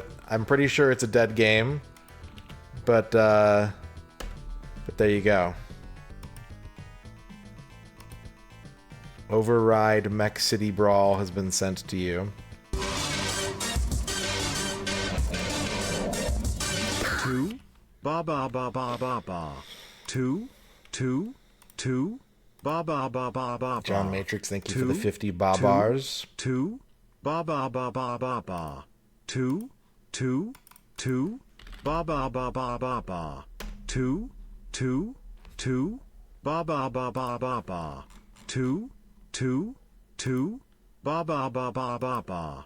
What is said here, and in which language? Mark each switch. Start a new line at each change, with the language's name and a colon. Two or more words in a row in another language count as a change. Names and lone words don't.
English: I'm pretty sure it's a dead game, but there you go. Override Mech City Brawl has been sent to you. Two, ba ba ba ba ba ba. Two, ba ba ba ba ba. John Matrix, thank you for the 50 bars. Two, ba ba ba ba ba ba. Two, ba ba ba ba ba ba. Two, ba ba ba ba ba ba. Two, ba ba ba ba ba ba.